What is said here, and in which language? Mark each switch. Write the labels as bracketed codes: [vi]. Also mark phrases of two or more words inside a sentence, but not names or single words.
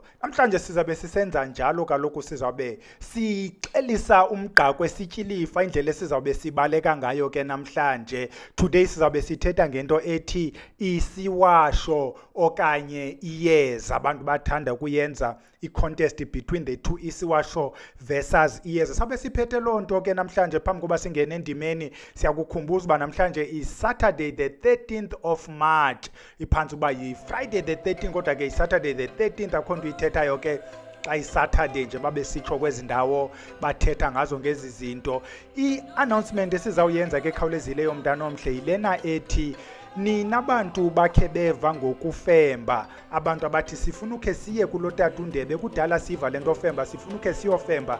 [xh] Namhlanje sizabe sisenza njalo kaloku sizabe sixelisa umgqako esityilifa indlela esizabe sibaleka ngayo ke namhlanje. Today sizabe sithetha ngento ethi Isiwasho okanye Iyeza. Abantu bathanda kuyenza i- [en] contest between the two, [xh] Isiwasho versus Iyeza. Sabe siphethe loo nto ke namhlanje phambi koba singene endimeni siyakukhumbuza uba namhlanje [en] is Saturday the 13th of March. [xh] Iphantsi uba yi- [en] Friday the 13th [xh] kodwa ke yi- [en] Saturday the 13th [xh] akho nto uyithethayo ke xa yi-Saturday nje babe sitsho kwezi ndawo bathetha ngazo ngezi zinto. I-announcement esizawuyenza ke khawulezileyo mntana omhle yilena ethi nina bantu bakhe beva ngokufemba, abantu abathi sifuna ukhe siye kulo tata uNdebe kudala siva lento ofemba sifuna ukhe siyofemba.